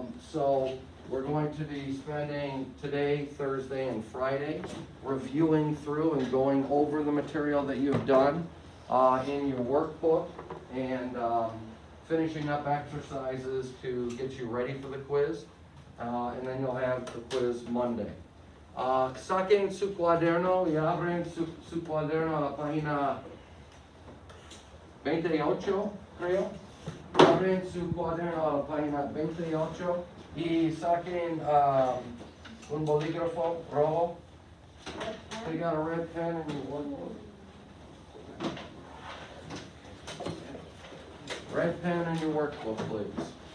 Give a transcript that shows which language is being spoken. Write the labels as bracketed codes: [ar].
[en] So we're going to be spending today, Thursday, and Friday reviewing through and going over the material that you've done in your workbook and finishing up exercises to get you ready for the quiz. And then you'll have the quiz Monday. [es] Saquen su cuaderno y abren su cuaderno a la página 28, creo. Abren su cuaderno a la página 28 y saquen un bolígrafo rojo. [en] They got a red pen in your workbook. Red pen in your workbook, please.